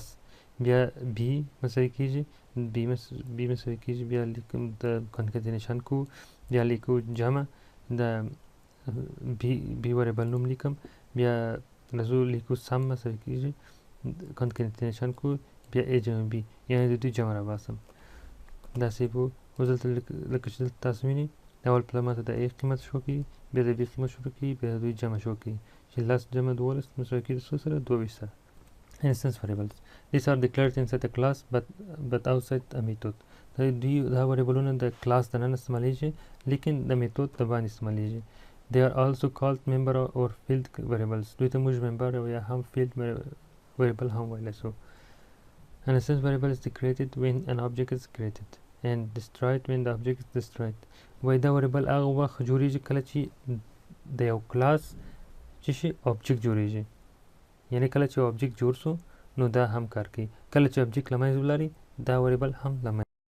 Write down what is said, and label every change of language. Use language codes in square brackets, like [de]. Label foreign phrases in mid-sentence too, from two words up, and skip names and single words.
[ps] بیا B مساوي کېږي B مساوي کېږي بیا لیکم د کنکټینیشن کوو، بیا لیکو جمع د B وریبل نوم لیکم، بیا راځو لیکو سم مساوي کېږي کنکټینیشن کوو بیا A جمع B، یعنې د دوی جمع راباسم. داسې به اوس دلته لکه چې دلته تاسو وینئ اول پله ماته د A قیمت شو کړي، بیا د B قیمت شروع کړي، بیا د دوی جمع شو کړي چې 10 جمع 12 مساوي کېږي څو سره 22 سره. [en] Instance variables. These are declared inside a class but outside a method. [ps] دا variableونه د کلاس دننه استعمالیږي لیکن د میتود د باندې استعمالیږي. [en] They are also called member or field variables. [ps] دوی ته موږ member او یا هم [en] field variable [ps] هم ویلی شو. [en] An instance variable is created when an object is created and destroyed when the object is destroyed. [ps] وایي دا variable هغه وخت جوړیږي کله چې د یو کلاس چې شي object جوړیږي، یعنی کله چې object جوړ شو نو دا هم کار کوي، کله چې object له منځه ولاړي دا variable هم له منځه